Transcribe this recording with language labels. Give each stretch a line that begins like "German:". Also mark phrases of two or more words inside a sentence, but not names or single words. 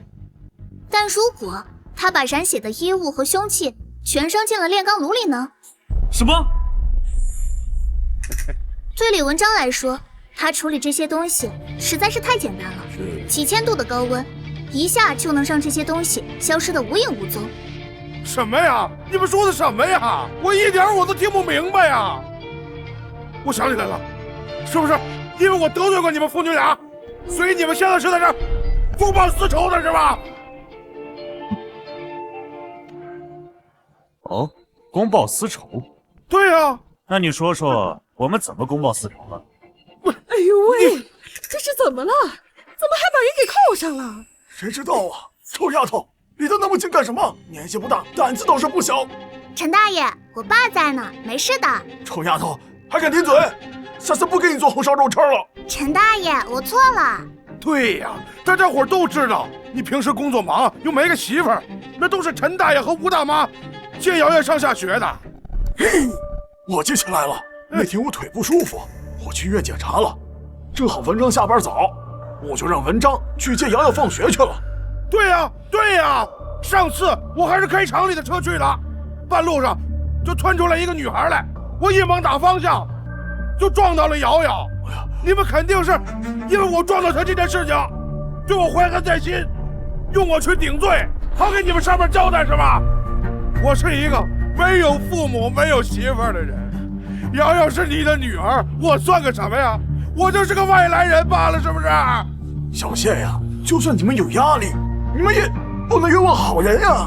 Chinese: 但如果他把染血的衣物和兇器全扔進了煉鋼爐裡呢？什麼？對李文章來說，他處理這些東西實在是太簡單了。幾千度的高溫，一下就能讓這些東西消失得無影無蹤。什麼呀？你們說的什麼呀？我一點我都聽不明白呀！我想起來了，是不是因為我得罪過你們父女倆，所以你們現在是在這公報私仇的是吧？哦，公報私仇？對呀。那你說說，我們怎麼公報私仇了？哎呦喂，這是怎麼了？怎麼還把人給銬上了？誰知道啊！臭丫頭，你到那麼近幹什麼？年紀不大，膽子倒是不小。陳大爺，我爸在呢，沒事的。臭丫頭，還敢頂嘴！下次不給你做紅燒肉吃了。陳大爺，我錯了。對呀，大家伙都知道，你平時工作忙，又沒個媳婦兒，那都是陳大爺和吳大媽借瑤瑤上下學的。我記起來了，那天我腿不舒服，我去醫院檢查了，正好文章下班早，我就讓文章去接瑤瑤放學去了。對呀，對呀，上次我還是開廠裡的車去的，半路上就竄出來一個女孩來，我一猛打方向，就撞到了瑤瑤。你們肯定是因為我撞到她這件事情，對我懷恨在心，用我去頂罪，好給你們上面交代是吧？我是一個沒有父母、沒有媳婦的人，瑤瑤是你的女兒，我算個什麼呀？我就是個外來人罷了，是不是？小謝呀，就算你們有壓力，你們也不能冤枉好人呀！